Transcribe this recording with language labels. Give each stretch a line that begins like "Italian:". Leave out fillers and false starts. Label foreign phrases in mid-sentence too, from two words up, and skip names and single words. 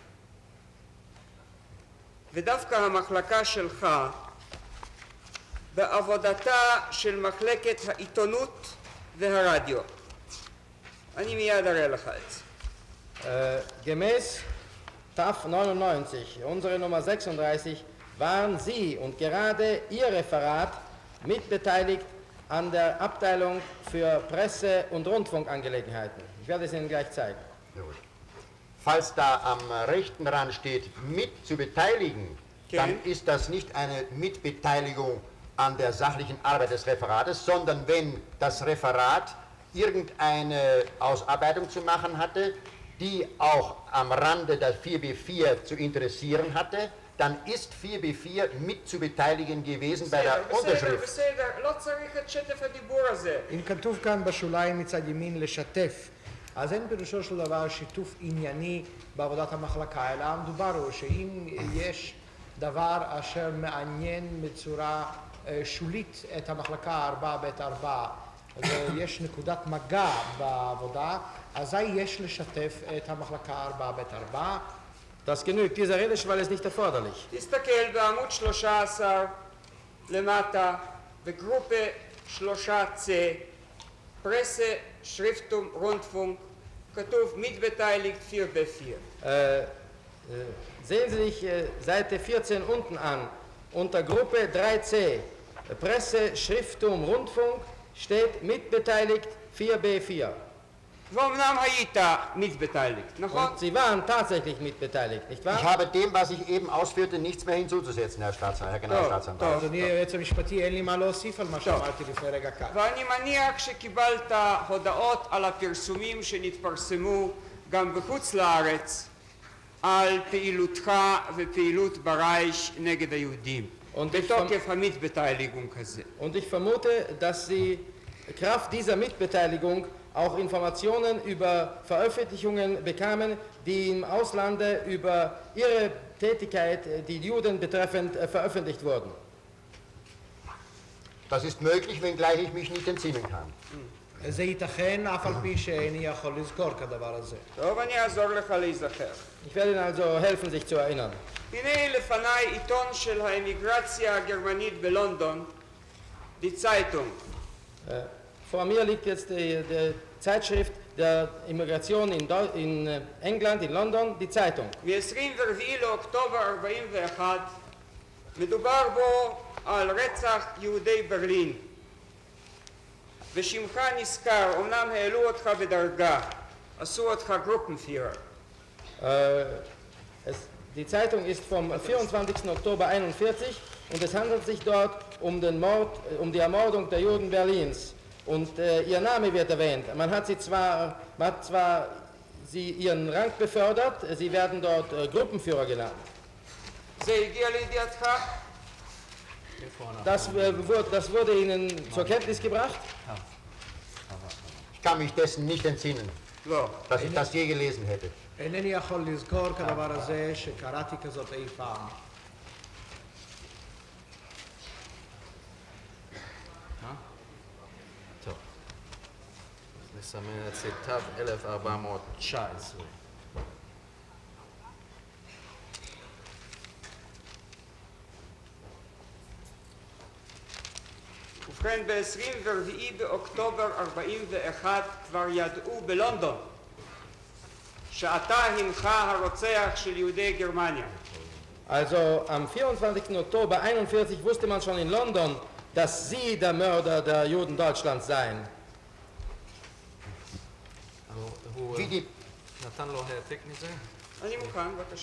Hebrew: ודווקא המחלקה שלך בעבודתה של מחלקת העיתונות והרדיו. אני מיד אראה לך את זה.
German: Gemäß TAF 99, unsere Nummer 36, waren Sie und gerade Ihr Referat mitbeteiligt an der Abteilung für Presse- und Rundfunkangelegenheiten. Ich werde es Ihnen gleich zeigen. Falls da am rechten Rand steht, mit zu beteiligen, dann ist das nicht eine Mitbeteiligung an der sachlichen Arbeit des Referates, sondern wenn das Referat irgendeine Ausarbeitung zu machen hatte, die auch am Rande der 4b4 zu interessieren hatte, dann ist 4b4 mit zu beteiligen gewesen bei der Unterschrift.
Hebrew: בסדר, לא צריך את שטף הדיבור הזה. אם כתוב כאן בשוליים מצד ימין לשתף, אז אין פירושו של דבר שיתוף ענייני בעבודת המחלקה, אלא מדובר הוא שאם יש דבר אשר מעניין בצורה שולית את המחלקה 4ב4 ויש נקודת מגע בעבודה, אזי יש לשתף את המחלקה 4ב4.
German: Das genügt, dieser Redeschwall ist nicht erforderlich.
Hebrew: תסתכל בעמוד 13 למטה, בגרופה 3C,
German: Presse, Schrifttum, Rundfunk,
Hebrew: כתוב מתבתאיליקט 4b4.
German: Sehen Sie sich Seite 14 unten an. Unter Gruppe 3C, Presse, Schrifttum, Rundfunk, steht mitbeteiligt 4b4.
Hebrew: ואומנם היית מתבתאיליקט, נכון?
German: Und Sie waren tatsächlich mitbeteiligt, nicht wahr? Ich habe dem, was ich eben ausführte, nichts mehr hinzuzusetzen, Herr Generalstaatsanwalt.
Hebrew: אדוני היועץ המשפטי, אין לי מה להוסיף על מה שאמרתי לפני רגע קל. ואני מניח שקיבלת הודעות על הפרסומים שנתפרסמו גם בחוץ לארץ על פעילותך ופעילות ברייך נגד היהודים. בתוקף המתבתאילגון כזה.
German: Und ich vermute, dass Sie Kraft dieser Mitbeteiligung auch Informationen über Veröffentlichungen bekamen, die im Auslande über ihre Tätigkeit, die Juden betreffend, veröffentlicht wurden. Das ist möglich, wenngleich ich mich nicht entsinnen kann.
Hebrew: זה ייתכן אף על פי שאיני יכול לזכור כדבר הזה. טוב, אני אעזור לך להיזכר.
German: Ich werde Ihnen also helfen, sich zu erinnern.
Hebrew: הנה לפניי עיתון של האמיגרציה הגרמנית בלונדון,
German: die Zeitung. Vor mir liegt jetzt die Zeitschrift der Immigration in England, in London, die Zeitung.
Hebrew: מ-24 לאוקטובר 41 מדובר בו על רצח יהודי ברלין. ושמך נזכר, אמנם העלו אותך בדרגה, עשו אותך גרופנפירר.
German: Die Zeitung ist vom 24. Oktober 41 und es handelt sich dort um die Ermordung der Juden Berlins. Und ihr Name wird erwähnt. Man hat zwar ihren Rang befördert, sie werden dort Gruppenführer genannt.
Hebrew: זה הגיע לידיעתך?
German: Das wurde Ihnen zur Kenntnis gebracht? Ich kann mich dessen nicht entsinnen,
Hebrew: לא.
German: dass ich das je gelesen hätte.
Hebrew: אינני יכול לזכור כדבר הזה שקראתי כזאת אי פעם. טוב. נסמן את זה תו 1419. ובכן, ב-24 באוקטובר 41 כבר ידעו בלונדון שעתה הנחה הרוצח של יהודי גרמניה.
German: Also am 24. Oktober 41 wusste man schon in London, dass Sie der Mörder der Juden Deutschlands seien.
Hebrew: הוא
German: Wie die,
Hebrew: נתן לו העתק מזה? אני מוכן, בבקשה.